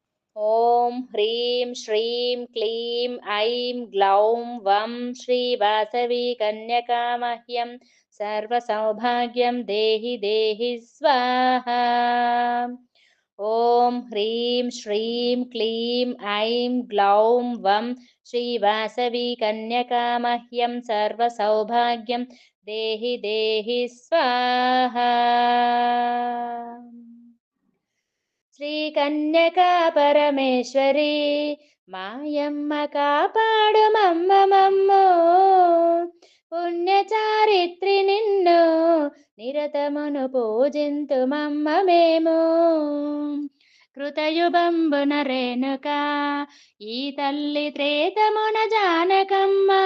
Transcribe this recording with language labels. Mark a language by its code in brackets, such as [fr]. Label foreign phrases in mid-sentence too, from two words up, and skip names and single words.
[sa] ॐ ह्रीं श्रीं क्लीं ऐं ग्लौं वं श्रीवासवी कन्यका मह्यं सर्वसौभाग्यं देहि देहि स्वाहा। ॐ ह्रीं श्रीं क्लीं ऐं ग्लौं वं श्रीवासवी कन्यका मह्यं सर्वसौभाग्यं देहि देहि स्वाहा। [te] శ్రీకన్యకా పరమేశ్వరి మాయమ్మ కాపాడు మమ్మ మమ్ము పుణ్యచారిత్రి నిన్ను నిరతమును పూజింతు మమ్మ మేము కృతయుబంబున రేణుక ఈ తల్లి త్రేతమున జానకమ్మ